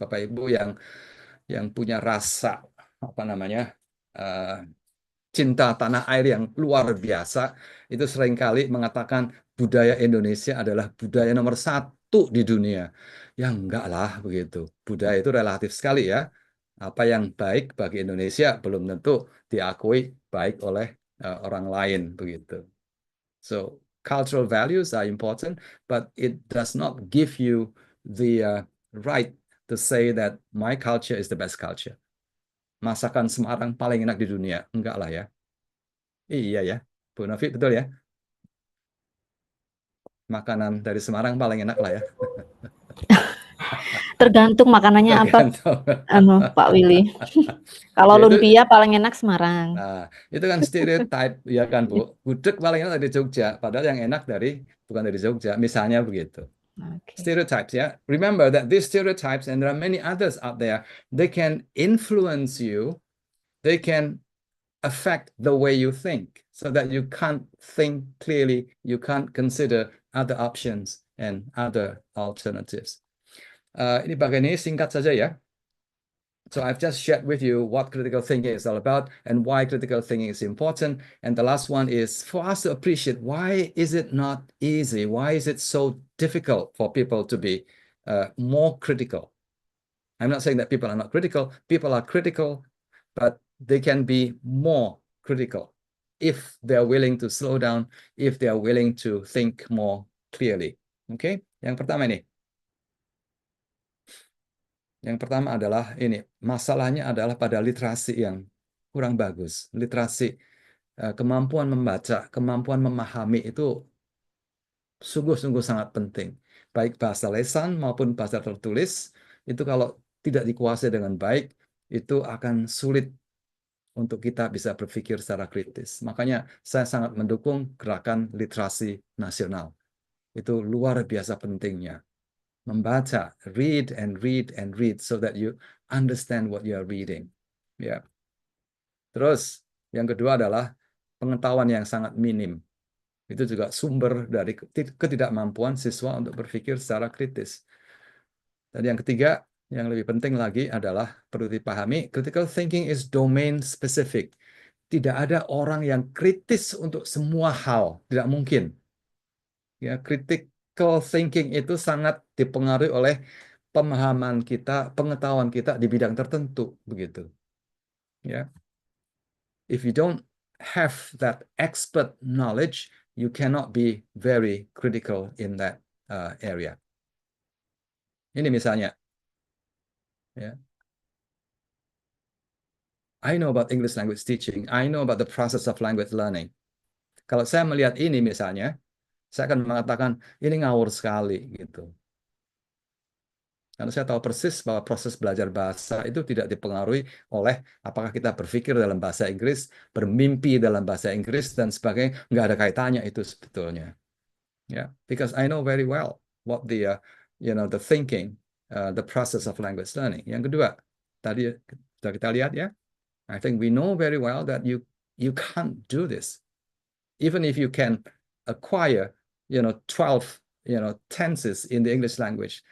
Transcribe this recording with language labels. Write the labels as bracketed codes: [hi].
[id] Bapak Ibu yang punya rasa apa namanya, cinta tanah air yang luar biasa, itu seringkali mengatakan budaya Indonesia adalah budaya nomor 1 di dunia. Ya enggak lah begitu. Budaya itu relatif sekali ya. Apa yang baik bagi Indonesia belum tentu diakui baik oleh orang lain begitu. [en] So cultural values are important, but it does not give you the right to say that my culture is the best culture. [id] Masakan Semarang paling enak di dunia. Enggak lah ya. Iya ya, Bu Novi, betul ya? Makanan dari Semarang paling enak lah ya. Tergantung makanannya apa, Pak Willy. Kalau Ya, lumpia paling enak Semarang. Nah, itu kan stereotype ya kan, Bu. Gudeg paling enak dari Jogja, padahal yang enak bukan dari Jogja, misalnya begitu. Okay. Stereotypes ya. [en] Remember that these stereotypes, and there are many others out there, they can influence you, they can affect the way you think, so that you can't think clearly, you can't consider other options and other alternatives. [id] Ini bagian ini singkat saja ya. [en] So I've just shared with you what critical thinking is all about and why critical thinking is important. And the last one is for us to appreciate, why is it not easy? Why is it so difficult for people to be more critical? I'm not saying that people are not critical. People are critical, but they can be more critical if they are willing to slow down, if they are willing to think more clearly. [id] Okay? Yang pertama ini. Yang pertama adalah ini, masalahnya adalah pada literasi yang kurang bagus. Literasi, kemampuan membaca, kemampuan memahami itu sungguh-sungguh sangat penting. Baik bahasa lesan maupun bahasa tertulis, itu kalau tidak dikuasai dengan baik, itu akan sulit untuk kita bisa berpikir secara kritis. Makanya saya sangat mendukung gerakan literasi nasional. Itu luar biasa pentingnya. [en] Membaca, read and read and read so that you understand what you are reading. [id] Ya. Terus yang kedua adalah pengetahuan yang sangat minim. Itu juga sumber dari ketidakmampuan siswa untuk berpikir secara kritis. Dan yang ketiga, yang lebih penting lagi adalah perlu dipahami, [en] critical thinking is domain specific. [id] Tidak ada orang yang kritis untuk semua hal, tidak mungkin. Ya, critical thinking itu sangat dipengaruhi oleh pemahaman kita, pengetahuan kita di bidang tertentu, begitu. [en] Ya, if you don't have that expert knowledge, you cannot be very critical in that area. [id] Ini misalnya, ya. [en] I know about English language teaching. I know about the process of language learning. [id] Kalau saya melihat ini misalnya, saya akan mengatakan ini ngawur sekali gitu. Karena saya tahu persis bahwa proses belajar bahasa itu tidak dipengaruhi oleh apakah kita berpikir dalam bahasa Inggris, bermimpi dalam bahasa Inggris dan sebagainya. Nggak ada kaitannya itu sebetulnya. [en] Yeah, because I know very well what the the thinking, the process of language learning. [id] Yang kedua, tadi sudah kita lihat ya. [en] I think we know very well that you can't do this, even if you can acquire 12 tenses in the English language.